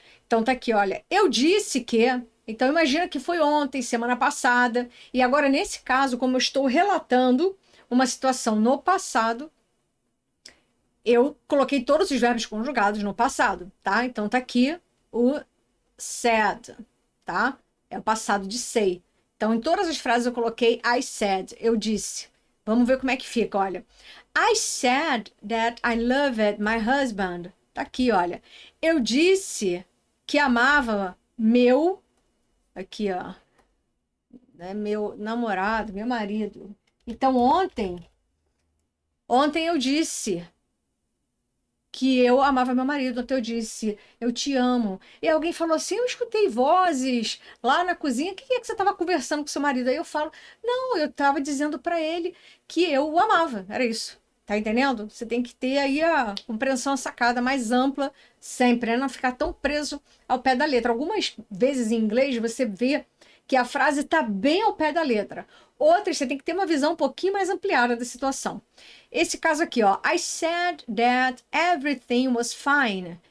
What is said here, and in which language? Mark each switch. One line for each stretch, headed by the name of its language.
Portuguese: Então tá aqui, olha, eu disse que. Então imagina que foi ontem, semana passada, e agora nesse caso, como eu estou relatando uma situação no passado, eu coloquei todos os verbos conjugados no passado, tá? Então tá aqui o said, tá? É o passado de say. Então, em todas as frases eu coloquei I said, eu disse. Vamos ver como é que fica, olha.
English: I said that I loved my husband.
Portuguese: Tá aqui, olha. Eu disse que amava meu, aqui, ó, né, meu namorado, meu marido. Então, ontem eu disse que eu amava meu marido, ontem eu disse, eu te amo. E alguém falou assim, eu escutei vozes lá na cozinha, o que é que você estava conversando com seu marido? Aí eu falo, não, eu estava dizendo para ele que eu o amava, era isso. Tá entendendo? Você tem que ter aí a compreensão, a sacada mais ampla sempre, né? Não ficar tão preso ao pé da letra. Algumas vezes em inglês você vê que a frase está bem ao pé da letra. Outras você tem que ter uma visão um pouquinho mais ampliada da situação.
English: Esse caso aqui, ó, I said that everything was fine.